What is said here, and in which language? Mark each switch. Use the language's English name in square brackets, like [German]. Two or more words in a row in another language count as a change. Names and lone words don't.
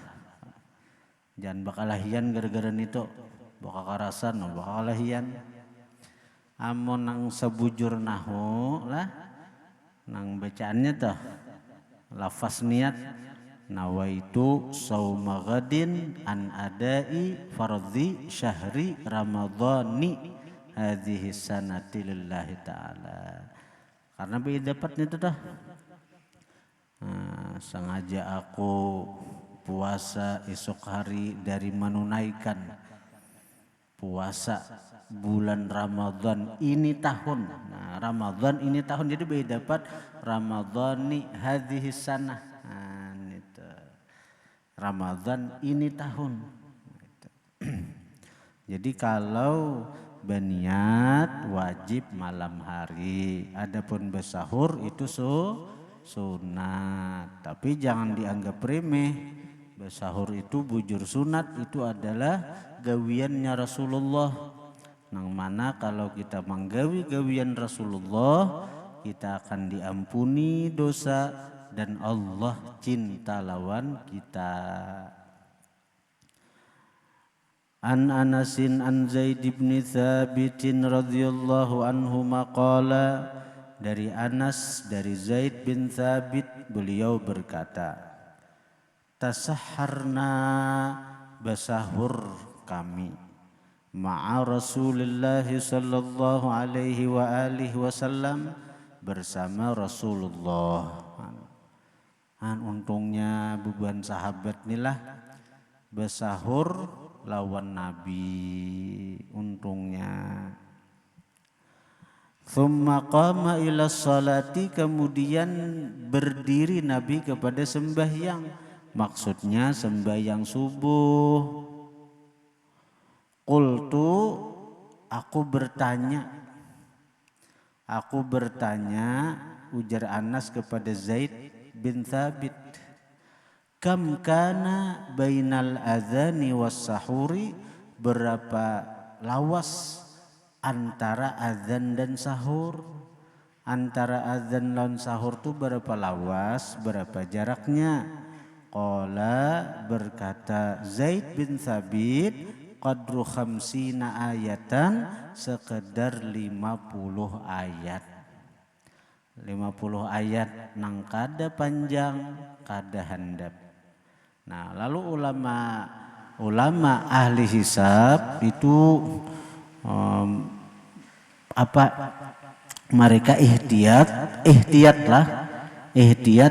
[Banjar] Jangan bakal lahian gara-gara itu, bakal karasan, bakal lahian. Amon nang sebujur nahu lah, nang bacaannya tuh lafaz niat [Arabic] نويت صوم غد عن أداء فرض شهر رمضان هذه السنة لله تعالى. [Banjar] Karena beda dapatnya itu dah. Sengaja aku puasa esok hari dari menunaikan puasa bulan Ramadan ini tahun. Nah, Ramadan ini tahun jadi beda dapat [Arabic] رمضان هذه السنة. [Banjar] Ramadan ini tahun. Jadi kalau berniat wajib malam hari, adapun bersahur itu sunat. Tapi jangan dianggap remeh. Bersahur itu bujur sunat, itu adalah gawiannya Rasulullah. Nang mana kalau kita menggawi gawian Rasulullah, kita akan diampuni dosa dan Allah cinta lawan kita. [Arabic] عن أنس عن زيد بن ثابت رضي الله عنه ما قال, [Banjar] dari Anas dari Zaid bin Thabit beliau berkata, tasahharna basahur kami [Arabic] مع رسول الله صلى الله عليه وعلى آله وسلم [Banjar] bersama Rasulullah. Untungnya beban sahabat inilah bersahur lawan Nabi, untungnya. [Arabic] ثم قام إلى الصلاة, [Banjar] kemudian berdiri Nabi kepada sembahyang, maksudnya sembahyang subuh. Qultu, aku bertanya, ujar Anas kepada Zaid bin Thabit, [Arabic] كم كان بين الأذان والسحور, [Banjar] berapa lawas antara azan dan sahur? Antara azan dan sahur tuh berapa lawas, berapa jaraknya? Qala, berkata Zaid bin Thabit, [Arabic] قدر خمسين آية, [Banjar] sekedar 50 ayat. 50 ayat nang kada panjang, kada handap. Nah, lalu ulama ahli hisab itu mereka ihtiyat